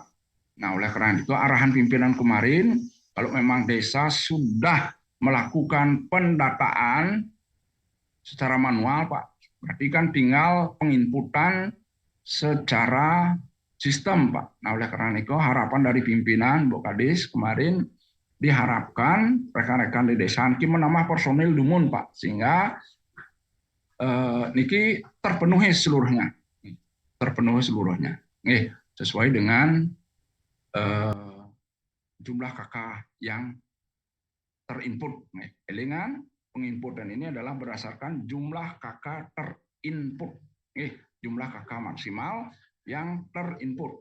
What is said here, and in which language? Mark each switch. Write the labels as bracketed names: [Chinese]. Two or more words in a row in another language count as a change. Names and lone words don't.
[Indonesian] Nah, oleh karena itu arahan pimpinan kemarin, kalau memang desa sudah melakukan pendataan secara manual, Pak, berarti kan tinggal penginputan secara sistem, Pak. Nah, oleh karena itu harapan dari pimpinan Bu Kadis kemarin diharapkan rekan-rekan di desa niki menambah personil dumun, Pak, sehingga niki terpenuhi seluruhnya, sesuai dengan jumlah KK yang terinput. Elingan penginputan ini adalah berdasarkan jumlah KK terinput, jumlah KK maksimal yang terinput.